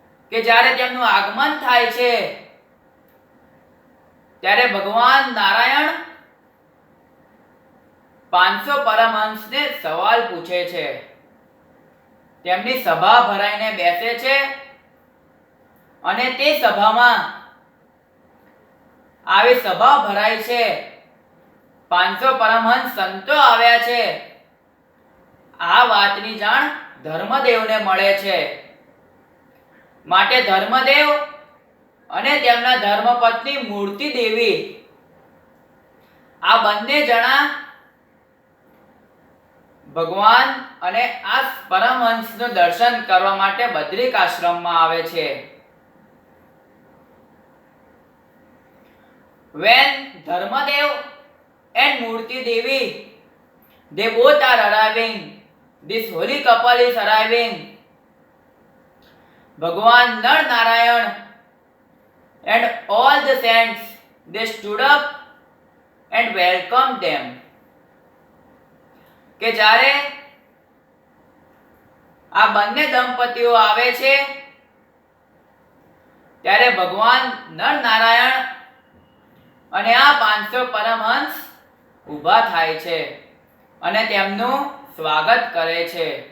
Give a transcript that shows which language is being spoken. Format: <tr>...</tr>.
<gu>કે જ્યારે તેમનું આગમન થાય છે ત્યારે ભગવાન નારાયણ 500 પરમહંસને સવાલ પૂછે છે. તેમની સભા ભરાઈને બેસે છે અને તે સભામાં આવી સભા ભરાય છે, 500 પરમહંસ સંતો આવ્યા છે, આ વાતની જાણ ધર્મદેવને મળે છે. માટે ધર્મદેવ અને તેમના ધર્મપત્ની મૂર્તિ દેવી આ બંને જણા ભગવાન અને આ પરમહંસનું દર્શન કરવા માટે બદ્રિક આશ્રમમાં આવે છે.</gu> <en>When Dharmadev and Murti Devi, they both are arriving, this holy couple is arriving, Bhagwan Nar Narayan and all the saints, they stood up and welcomed them.</en> <gu>કે જ્યારે આ બંને દંપતીઓ આવે છે ત્યારે ભગવાન નર નારાયણ અને આ 500 પરમહંસ ઊભા થાય છે અને તેમનું સ્વાગત કરે છે.</gu>